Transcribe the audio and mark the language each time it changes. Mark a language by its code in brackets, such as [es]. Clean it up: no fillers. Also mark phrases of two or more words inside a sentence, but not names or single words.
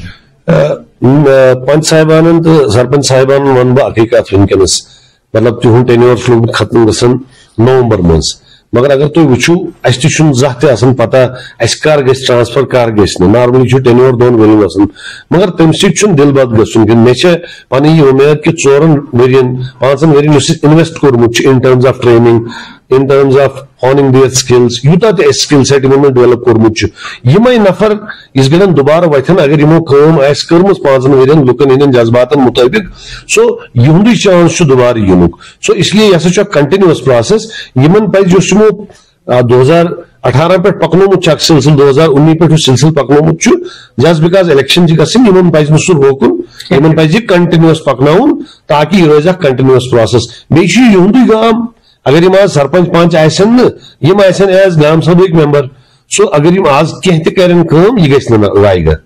[ks] پنچ صاحبانن تہٕ سرپنچ صاحبانن ونہٕ بہٕ اکٕے کتھ ؤنکیٚنس مطلب تِہُنٛد ٹینیور چھُ لوٚگمُت ختم گژھان نومبر منٛز مگر اگر تُہۍ وٕچھِو اَسہِ تہِ چھُنہٕ زانٛہہ تہِ آسان پتہ اَسہِ کر گژھِ ٹرانسفر کر گژھِ نہٕ نارملی چھُ ٹینیور 2 ؤرین آسان مگر تمہِ سۭتۍ چھُنہٕ دِل بد گژھُن کینٛہہ مےٚ چھےٚ پنٕنۍ یہِ اُمید کہِ 4 ؤرین 5 ؤرین یُس اَسہِ اِنویسٹ کوٚرمُت چھُ [en] in terms of training in terms of honing their skills [ks] یوٗتاہ تہِ اَسہِ [en] skill set [ks] یِمن منٛز ڈیولپ کوٚرمُت چھُ یِمے نفر یِژھ گٔڑٮ۪ن دُبارٕ وۄتھن اگر یِمو کٲم آسہِ کٔرمٕژ 5 ؤرین لُکن ہٕنٛدٮ۪ن جذباتن مُطٲبق سو یِہُنٛدُے چانس چھُ دُبارٕ یِنُک سو [ur] اس لیے [ks] یہِ ہسا چھُ اکھ [en] continuous process [ks] یِمن پزِ یُس یِمو 2018 پٮ۪ٹھ پکنومُت چھُ اکھ سلسلہٕ 2019 پٮ۪ٹھ یُس سلسلہٕ پکنومُت چھُ [en] just because election [ks] چھِ گژھٕنۍ یِمن پزِ نہٕ سُہ روکُن یِمن پزِ یہِ کنٹِنیوس پکناوُن تاکہِ یہِ روزِ اکھ [en] continuous process [ks] بیٚیہِ چھُ یہِ یِہُنٛدُے گام اگر یِم آز سرپنچ پنچ آسن نہٕ یِم آسن ایز گام سبھٕکۍ ممبر سو اگر یِم آز کینٛہہ تہِ کرن کٲم یہِ گژھِ نہٕ ضایہِ گژھٕنۍ.